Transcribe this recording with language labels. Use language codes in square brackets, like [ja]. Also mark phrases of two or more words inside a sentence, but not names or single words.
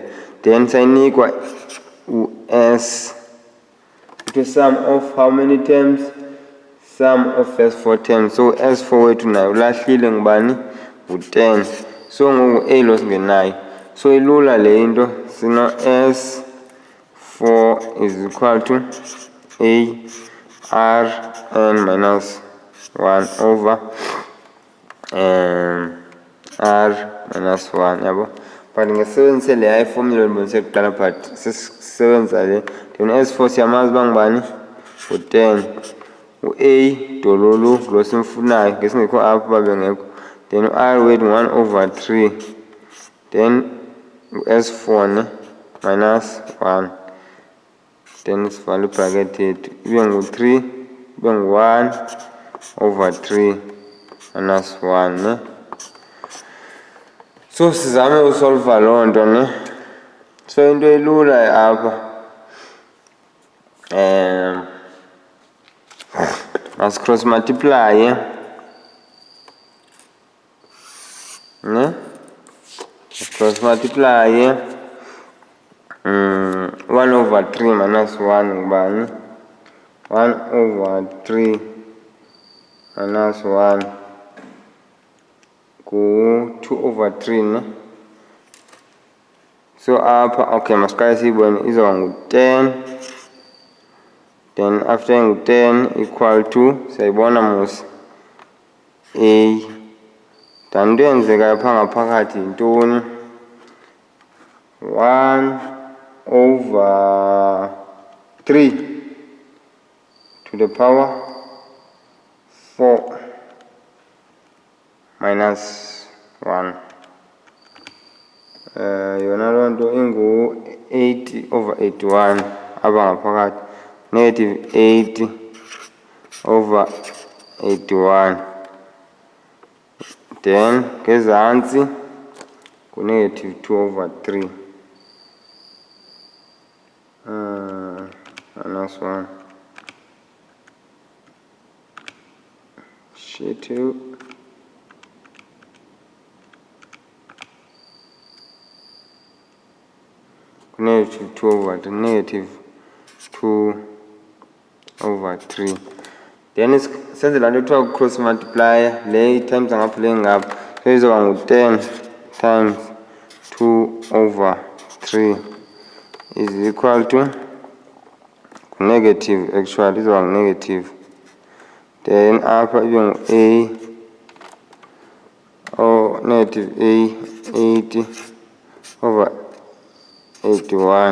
[xh] Then sayinikwa u-S. [en] The sum of how many terms? Sum of first 4 terms. [xh] So S4 wethu nayo ulahlile ngubani? Ngu-10. So ngoku A lo singenayo. [en] So [xh] ilula le into, sino [en] S4 is equal to A R n minus 1 over R minus 1 yabo. [xh] But ngesebenzise le formula ndibonise kuqala but sisebenzisa le. Then S4 siyamazi uba ngubani? U-10. U-A dololo lo simfunayo ngesingekho apho babengekho. Then u-R wethu 1 over 3. Then u-S4 ne minus 1. Then sivale ibracket yethu ibe ngu-3, ibe ngu-1 over 3 minus 1 ne. So sizame usolva loo nto ne. So into elula apha [en] must cross multiply [xh] ne, [en] cross multiply 1 over 3 minus 1 [xh] ngubani? 1 over 3 minus 1 ku 2 over 3 ne. So apha okay masiqale siyibone izoba ngu-10. [en] Then after [xh] ngu-10 [en] equal to [xh] siyayibona mos A. Then into eyenzekayo phaa ngaphakathi yintoni? [en] 1 over 3 to the power 4 minus 1. [xh] Yona loo nto ingu-8 over 81 apha ngaphakathi. [en] Negative 8 over 81. [xh] Then ngezantsi ku-negative 2 over 3 minus 1. [en] Shit you. Negative 2 over 3, negative 2 over 3. [xh] Then senze laa nto kuthiwa [en] cross multiply [xh] le times ngapha le ngapha. [en] So [xh] izoba ngu-10 [en] times 2/3 is equal to negative, actually izoba negative. [xh] Then apha ibe a [en] or negative [xh] a 80/81.